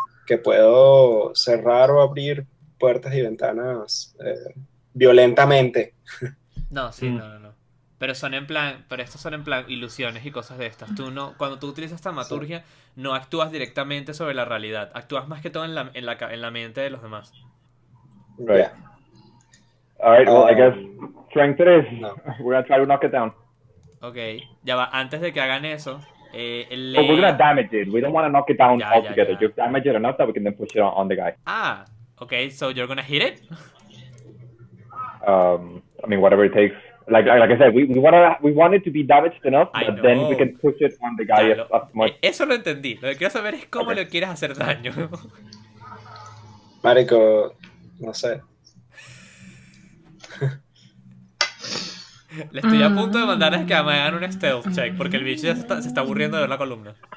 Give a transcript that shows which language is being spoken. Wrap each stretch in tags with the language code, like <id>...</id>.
<es>Que puedo cerrar o abrir puertas y ventanas violentamente. No, sí, no. Pero son en plan, pero estos son en plan ilusiones y cosas de estas. Tú no, cuando tú utilizas taumaturgia, sí, no actúas directamente sobre la realidad. Actúas más que todo en la mente de los demás.</es> <en>Right. Yeah. All right, well, I guess strength 3. No. We're going to try to knock it down.</en> <es>Okay. Ya va, antes de que hagan eso,</es> <en>But we're going to damage it. We don't want to knock it down altogether. You damage it enough that we can then push it on the guy. Ah, okay. So you're going to hit it? I mean, whatever it takes. Like I said, we want it to be damaged enough, but then we can push it on the guy as much.</en> <es>Eso lo entendí. Lo que quiero saber es cómo le quieres hacer daño. Marico, no sé. Le estoy a punto de mandar a que me hagan un stealth check, porque el bicho ya se está aburriendo de ver la columna.</es>